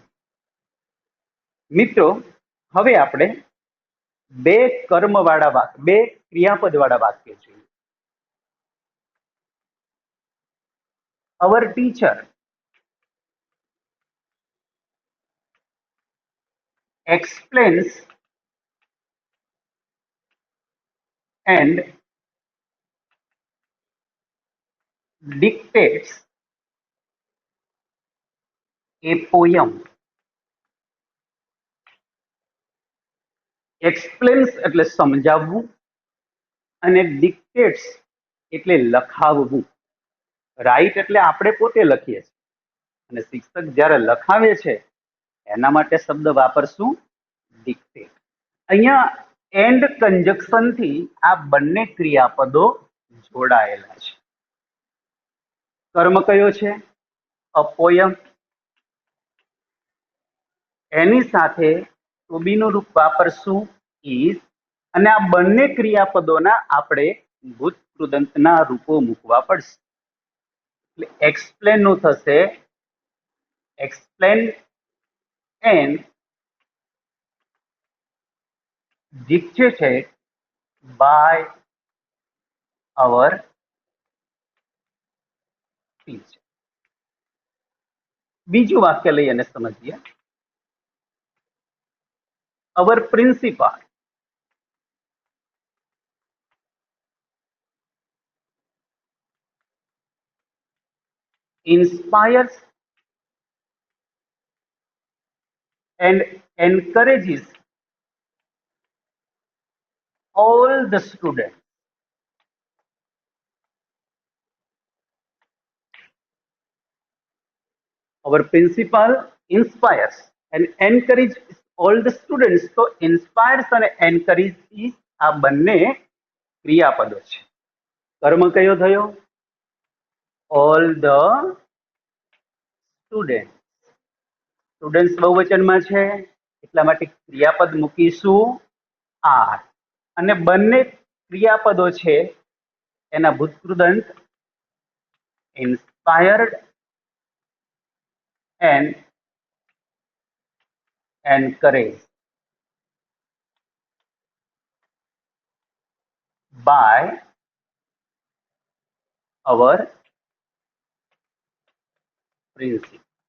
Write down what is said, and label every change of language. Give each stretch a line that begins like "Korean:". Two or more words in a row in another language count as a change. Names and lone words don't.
Gujarati: મિત્રો, હવે આપણે બે ક્રિયાપદ વાળા વાક્ય જોઈએ.
English: our teacher explains and dictates a poem.
Gujarati: Explains એટલે સમજાવવું અને dictates એટલે લખાવવું. રાઈટ એટલે આપણે પોતે લખીએ છીએ અને શિક્ષક જ્યારે લખાવે છે એના માટે શબ્દ વાપરશું ડિક્ટેટ. અહીંયા
English: and conjunction
Gujarati: થી આ બંને ક્રિયાપદો જોડાયેલા છે. કર્મ કયો છે?
English: a poem.
Gujarati: એની સાથે
English: to be
Gujarati: નું રૂપ વાપરશું ઇઝ અને આ બંને ક્રિયાપદોના આપણે ભૂત કૃદંતના રૂપો મૂકવા પડશે. એટલે એક્સપ્લેન નું થશે
English: explain and dictated by our teacher.
Gujarati: બીજું વાક્ય લઈ અને સમજીએ.
English: our principal inspires and encourages all the students our principal inspires and encourages all the students.
Gujarati: તો inspires અને encourages આ બંને ક્રિયાપદો છે. કર્મ કયો થયો?
English: all the students.
Gujarati: સ્ટુડન્ટ્સ બહુવચનમાં છે એટલા માટે ક્રિયાપદ મૂકીશું આર અને બંને ક્રિયાપદો છે એના ભૂતકૃદંત
English: inspired and encourage by our principal.